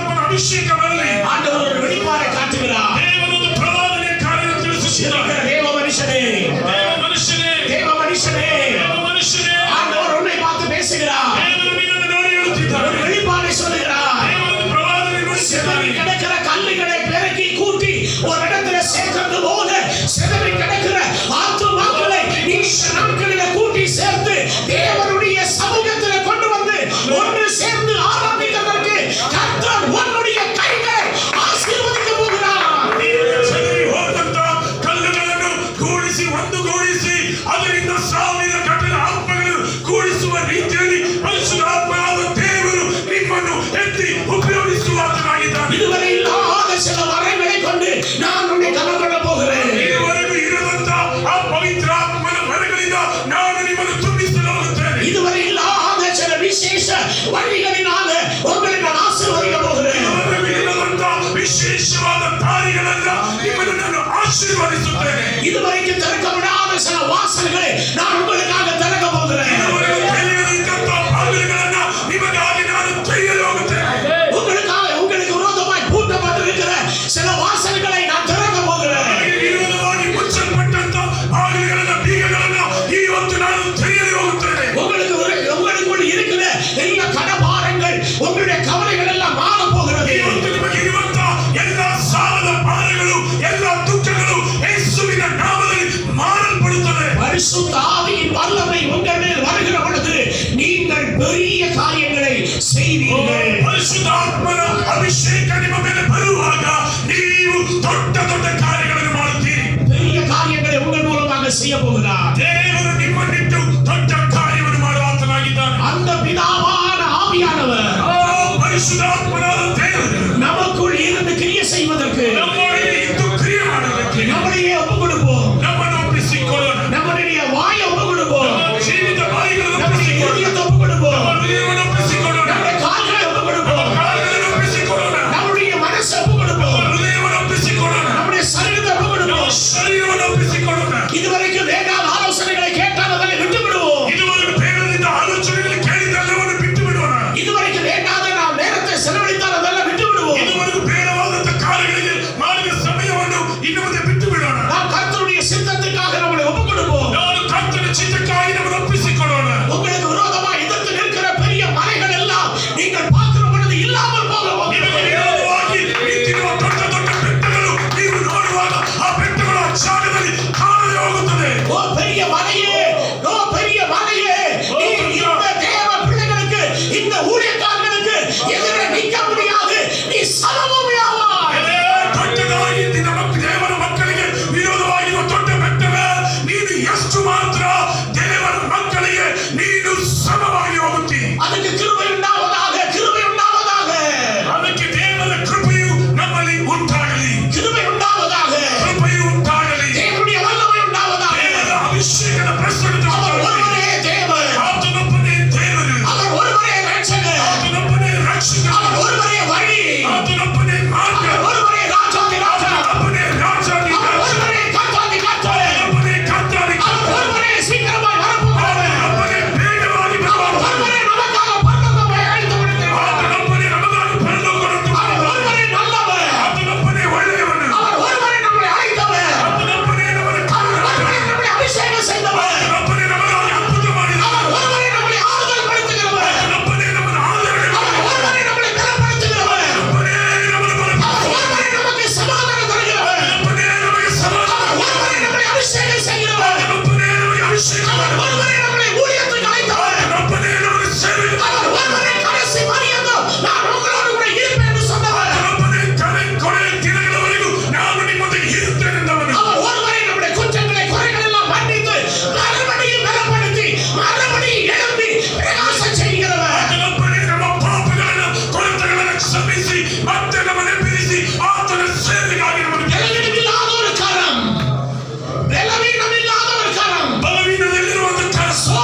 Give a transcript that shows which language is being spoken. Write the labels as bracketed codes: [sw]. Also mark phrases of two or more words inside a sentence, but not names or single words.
[kn] ಅಭಿಷೇಕ ಬರಲಿ. [ta] ஆண்டவர் ஒரு வெளிப்பாடை காட்டுகிறார். [kn] ದೇವರೊಂದು ಪ್ರವಾದನೆಯ ಕಾರ್ಯವನ್ನು ತಿಳಿಸುತ್ತಿದ್ದಾರೆ. [ta] தேவ மனுஷனே, [kn] ದೇವ ಮನುಷ್ಯನೇ, [ta] தேவ மனுஷனே, [kn] ದೇವ ಮನುಷ್ಯನೇ, [ta] ஆண்டவர் உன்னை பார்த்து பேசுகிறார். [kn] ದೇವರು ನಿನ್ನನ್ನು ನೋಡಿ ಹೇಳುತ್ತಿದ್ದಾರೆ. [ta] ஒரு வெளிப்பாடை சொல்லுகிறார். [kn] ದೇವರೊಂದು ಪ್ರವಾದನೆ ನುಡಿಸಿದ್ದಾರೆ. [ta] சிதறி கிடக்கிற கல்லுகளை பெருக்கி கூட்டி ஒரு இடத்துல சேர்க்கிறது போல சிதறி கிடக்கிற ஆத்துமாக்களை இந்த நாட்களில கூட்டி சேர்த்து தேவனுடைய சமூகத்தில் கொண்டு வந்து ஒன்று சேர்ந்து ஆராதிக்கிறதற்கு கர்த்தர் உன்னுடைய கைகளை ஆசீர்வதிக்க போகிறார். [kn] ಚೆದರಿ ಹೋದಂತ ಕಲ್ಲುಗಳನ್ನು ಕೂಡಿಸಿ ಒಂದುಗೂಡಿಸಿ ಅದರಿಂದ ಸಾವಿರ ಕಠಿಣ ಆತ್ಮಗಳನ್ನು ಕೂಡಿಸುವ ರೀತಿಯಲ್ಲಿ ಪರಿಶುದ್ಧಾತ್ಮನಾದ ದೇವರು ನಿಮ್ಮನ್ನು ಎತ್ತಿ ಉಪಯೋಗಿಸುವಾತನಾಗಿದ್ದಾನೆ. [ta] இதுவரை இல்லாத சில வரங்களை கொண்டு நான் உன்னை கனப்பட போகிறேன். [kn] ಇದುವರೆಗೂ ಇರದಂತ ಆ ಪವಿತ್ರಾತ್ಮನ ವರಗಳಿಂದ ನಾನು ನಿಮ್ಮನ್ನು ತುಂಬಿಸಲು ಹೋಗುತ್ತೇನೆ. [ta] இதுவரை இல்லாத சில விசேஷ வழிகளினால உங்களை நான் ஆசீர்வதிக்க போகிறேன். [kn] ಇದುವರೆಗೂ ಇರದಂತ ವಿಶೇಷವಾದ ದಾರಿಗಳನ್ನ ನಿಮ್ಮನ್ನು ನಾನು ಆಶೀರ್ವದಿಸುತ್ತೇನೆ. [ta] இதுவரைக்கும் திறக்கப்படாத சில வாசல்களை நான் உங்களுக்காக திறக்க போகிறேன். [kn] ಇದುವರೆಗೂ ತೆರೆಯದಂತ ಬಾಗಿಲುಗಳನ್ನ ನಿಮಗಾಗಿ ನಾನು ತೆರೆಯಲು ಹೋಗುತ್ತೇನೆ. [ta] உங்களுக்கு விரோதமாய் பூட்டப்பட்டிருக்கிற சில வாசல்களை நான் திறக்க போகிறேன். [kn] ವಿರೋಧವಾಗಿ ಮುಚ್ಚಲ್ಪಟ್ಟಂತ ಬಾಗಿಲುಗಳನ್ನ ಬೀಗಗಳನ್ನ ಇವತ್ತು ನಾನು ತೆರೆಯಲು ಹೋಗುತ್ತೇನೆ. [ta] உங்களுக்குள் இருக்கிற எல்லா கடபாரங்கள் உங்களுடைய கவலைகள் எல்லாம் மாற போகிறது. [kn] ಇವತ್ತು ನಿಮಗೆ ಇರುವಂತ ಎಲ್ಲ ಸಾಲದ ಭಾರಗಳು ಎಲ್ಲ ದುಃಖಗಳು ಯೇಸುವಿನ ನಾಮದಲ್ಲಿ ಮಾರಲ್ಪಡುತ್ತದೆ. [ta] பரிசுத்த ஆவியின் வல்லமை உங்கள் மேல் வருகிற பொழுது நீங்கள் பெரிய காரியங்களை செய்வீர்கள். [kn] ಪರಿಶುದ್ಧಾತ್ಮನ ಅಭಿಷೇಕ ನಿಮ್ಮ ಮೇಲೆ ಬರುವಾಗ ನೀವು ದೊಡ್ಡ ದೊಡ್ಡ ಕಾರ್ಯಗಳನ್ನು ಮಾಡುತ್ತೀರಿ. [ta] பெரிய காரியங்களை உங்கள் மூலமாக செய்ய போகிறார். [kn] ದೇವರು ನಿಮ್ಮನ್ನಿಟ್ಟು ದೊಡ್ಡ ಕಾರ್ಯವನ್ನು ಮಾಡುವಾತನಾಗಿದ್ದಾನೆ. [ta] அந்த பிதாவான ஆவியானவர் [kn] ಪರಿಶುದ್ಧಾತ್ಮನಾದ ದೇವರು [ta] நமக்குள் இருந்து கிரியை செய்வதற்கு [kn] ನಮ್ಮೊಳಗೆ ಇದ್ದು ಕ್ರಿಯೆ ಮಾಡುವುದಕ್ಕೆ [ta] நம்மளையே ஒப்பு கொடுப்போம். [kn] ನಮ್ಮನ್ನು ಒಪ್ಪಿಸಿಕೊಳ್ಳೋಣ. [ta] நம்முடைய வாயை ஒப்பு கொடுப்போம். [kn] ನಮ್ಮ ಜೀವಿತ ಬಾಯಿಗಳನ್ನು [ta] நம்முடைய [kn] ಒಪ್ಪಿಸಿಕೊಳ್ಳೋಣ. [ta] இதயத்தை ஒப்பு கொடுப்போம். [kn] ನಮ್ಮ ಹೃದಯವನ್ನು ಒಪ್ಪಿಸಿಕೊಳ್ಳೋಣ. [ta] நம்முடைய கால்களை ஒப்பு [kn] ನಮ್ಮ [ta] கொடுப்போம். [kn] ಕಾಲುಗಳನ್ನು ಒಪ್ಪಿಸಿಕೊಳ್ಳೋಣ. [ta] நம்முடைய மனசை ஒப்பு கொடுப்போம். [kn] ನಮ್ಮ ಹೃದಯವನ್ನು ಒಪ್ಪಿಸಿಕೊಳ್ಳೋಣ. [ta] நம்முடைய சரீரத்தை ஒப்பு [kn] ನಮ್ಮ [ta] கொடுப்போம். [kn] ಶರೀರವನ್ನು ಒಪ್ಪಿಸಿಕೊಳ್ಳೋಣ. [ta] இதுவரைக்கும் வேண்டாத ஆலோசனைகளை கேட்டால் அதனை விட்டு விடுவோம். [kn] ಇದುವರೆಗೂ ಬೇಡದಿದ್ದ ಆಲೋಚನೆಗಳು ಕೇಳಿದೆಲ್ಲವನ್ನು ಬಿಟ್ಟು ಬಿಡೋಣ. [ta] இதுவரைக்கும் வேண்டாத நாம் நேரத்தை செலவழித்தால் அதெல்லாம் விட்டு விடுவோம். [kn] ಇದುವರೆಗೂ ಬೇಡವಾದಂತ ಕಾರ್ಯಗಳಿಗೆ ಮಾಡಿದ ಸಮಯವನ್ನು ಇನ್ನು ಮುಂದೆ ಬಿಟ್ಟು ಬಿಡೋಣ. [ta] நாம் கர்த்தருடைய சித்தத்துக்காக நம்மளை ஒப்பு கொடுப்போம். [kn] ನಾನು ಕರ್ತನ ಚಿತ್ತಕ್ಕಾಗಿ ನಮ್ಮನ್ನು ಒಪ್ಪಿಸಿಕೊಳ್ಳೋಣ. [ta] உங்களுக்கு விரோதமாக எதிர்த்து நிற்கிற பெரிய மலைகள் எல்லாம் நீங்கள் பார்க்கிற பொழுது இல்லாமல் போகும். ನಿಮಗೆ ವಿರೋಧವಾಗಿ ನಿಂತಿರುವ ದೊಡ್ಡ ದೊಡ್ಡ ಬೆಟ್ಟಗಳು ನೀವು ನೋಡುವಾಗ ಆ ಬೆಟ್ಟಗಳು ಆ ಜಾಗದಲ್ಲಿ ಕಾಣದೆ ಹೋಗುತ್ತದೆ. ஓ பெரிய மலையே, ஓ பெரிய மலையே, நீ இந்த தேவ பிள்ளைகளுக்கு இந்த ஊழியக்காரர்களுக்கு எதிரே நிற்க முடியாது. நீ சமபூமியாவாய். [kn] ಅದೇ ದೊಡ್ಡದಾಗಿ ನಮ್ಮ ದೇವರ ಮಕ್ಕಳಿಗೆ ವಿರೋಧವಾಗಿರುವ ದೊಡ್ಡ ಬೆಟ್ಟವೇ, ನೀನು ಎಷ್ಟು ಮಾತ್ರ ದೇವರ ಮಕ್ಕಳಿಗೆ ನೀನು ಸಮವಾಗಿ ಹೋಗುತ್ತಿ. [ta] அதுக்கு கிருபை உண்டாவதாக, கிருபை உண்டாவதாக, [kn] ಅದಕ್ಕೆ ದೇವರ ಕೃಪೆಯು ನಮ್ಮಲ್ಲಿ ಉಂಟಾಗಲಿ. [ta] கிருபை உண்டாவதாக, [kn] ಕೃಪೆಯು ಉಂಟಾಗಲಿ. [ta] தேவனுடைய வல்லமை உண்டாவதாக. [kn] ದೇವರ ಅಭಿಷೇಕದ ಪ್ರಸನ್ನತೆ [ta] அவர் [kn] ಉಂಟಾಗಲಿ. [ta] ஒருவரே தேவன், [kn] ಆತನೊಬ್ಬನೇ ದೇವರು, [ta] அவர் ஒருவரே ரட்சகர், [kn] ಆತನೊಬ್ಬನೇ ರಕ್ಷಕ, [ta] அவர் ஒருவரே வழி, [kn] ಆತನೊಬ್ಬನೇ ಮಾರ್ಗ, [ta] அவர் ஒருவரே ராஜாதி ராஜா, [kn] ಆತನೊಬ್ಬನೇ ರಾಜಾದಿ [ta] அவர் [kn] ರಾಜ, [ta] ஒருவரே கர்த்தாதி கர்த்தர், [kn] ಆತನೊಬ್ಬನೇ ಕರ್ತಾದಿ [ta] அவர் [kn] ಕರ್ತ, [ta] ஒருவரೇ சீக்கிரமாய் வரப்போகிறவர், [kn] ಆತನೊಬ್ಬನೇ ಬೇಗವಾಗಿ [ta] அவர் [kn] ಬರುವವನು, [ta] ஒருவரே நமக்காக பரலோகத்தை அழைத்து விடுகிறவர், [kn] ಆತನೊಬ್ಬನೇ ನಮಗಾಗಿ ಪರಲೋಕವನ್ನು [ta] அவர் ஒருவரே நல்லவர், [kn] ಆತನೊಬ್ಬನೇ ಒಳ್ಳೆಯವನು, [ta] அவர் ஒருவரೇ நம்மை அழைத்தவர், [kn] ಆತನೊಬ್ಬನೇ ನಮ್ಮನ್ನು [ta] அவர் ஒருவரೇ நம்மை அபிஷேகம் செய்தவர், [kn] ಆತನೊಬ್ಬನೇ ನಮಗಾಗಿ ಅದ್ಭುತ ಮಾಡಿದವನು, [ta] அவர் ஒருவரே நம்மை ஆறுதல் படுத்துகிறவர், [kn] ಆತನೊಬ್ಬನೇ ನಮ್ಮನ್ನು ಆದರಣೆ [ta] அவர் [kn] ಮಾಡಿದವನು, [ta] ஒருவரே நம்மை பலப்படுத்துகிறவர், [kn] ಆತನೊಬ್ಬನೇ ನಮ್ಮನ್ನು [ta] அவர் [kn] ಬಲಪಡಿಸಿದವನು, [ta] ஒருவரே நமக்கு சமாதானம் தருகிறவர், [kn] ಆತನೊಬ್ಬನೇ ನಮಗೆ ಸಮಾಧಾನ, [ta] அவர் ஒருவரே நம்மை அபிஷேகம் செய்கிறவர், [kn] ಆತನೊಬ್ಬನೇ ನಮಗೆ ಅಭಿಷೇಕ [ta] அவர் [kn] ಮಾಡಿದವನು, [ta] ஒருவரே நம்மை ஊழியத்துக்கு அழைத்தவர், [kn] ಆತನೊಬ್ಬನೇ ನಮಗೆ ಸೇವೆ [ta] அவர் ஒருவரே கடைசி பரியந்தம் நான் உங்களோடு கூட இருப்பேன் என்று சொன்னவர், [kn] ಆತನೊಬ್ಬನೇ ಕೊನೆಯ ದಿನಗಳವರೆಗೂ ನಾನು ನಿಮ್ಮೊಂದಿಗೆ ಇರುತ್ತೇನೆಂದವನು, [ta] அவர் ஒருவரே நம்முடைய குற்றங்களை குறைகள் எல்லாம் மன்னித்து மறுபடியும் பலப்படுத்தி மறுபடியும் எழுப்பி பிரகாசம் செய்கிறவர், [kn] ಆತನೊಬ್ಬನೇ ನಮ್ಮ ಪಾಪಗಳನ್ನು ಕೊರತೆಗಳನ್ನು ಕ್ಷಮಿಸಿ ಮತ್ತೆ ನಮ್ಮನ್ನು ಬಿಡಿಸಿ ಆತನ ಸೇವೆಗಾಗಿ ನಮ್ಮನ್ನು [ta] பலவீனமில்லாத ஒரு கரம், பலவீனமில்லாத ஒரு கரம், [kn] ಬಲವೀನದಲ್ಲಿರುವಂತ ಕರಸ,